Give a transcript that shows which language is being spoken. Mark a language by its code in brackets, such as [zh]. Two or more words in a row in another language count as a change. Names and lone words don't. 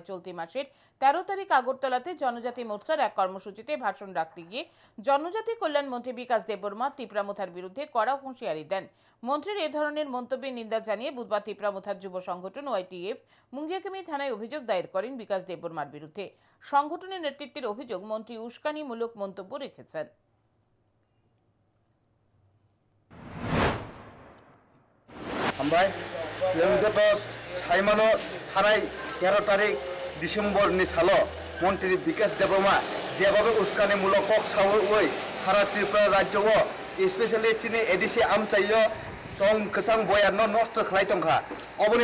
[bn] চলতি মাসের 13 তারিখ আগরতলাতে জনজাতি মোর্চার এক কর্মসূচিতে ভাষণ রাখতে গিয়ে জনজাতি কল্যাণ মন্ত্রী বিকাশ দেববর্মা তিপ্রামুথার বিরুদ্ধে কড়া হুঁশিয়ারি দেন। মন্ত্রীর এ ধরনের মন্তব্যের নিন্দা জানিয়ে বুধবার তিপ্রামুথার যুব সংগঠন ওয়াইটিএফ মুঙ্গিয়াকামি থানায় অভিযোগ দায়ের করেন বিকাশ দেববর্মার বিরুদ্ধে। সংগঠনের নেতৃত্বের অভিযোগ, মন্ত্রী উস্কানিমূলক মন্তব্য রেখেছেন। [trp] हामबाय जों गत साइमानो थानाय 13 तारिख डिसेम्बरनि साल मन्त्री बिकाश देबबर्मा जेबाबो उस्कानिमूलक कक सावै सारा त्रिपुरा राज्यआव स्पेशली चिनि एडिसि आमचाइयो तं कसां बयानो नष्ट खालाय तंखा अबनि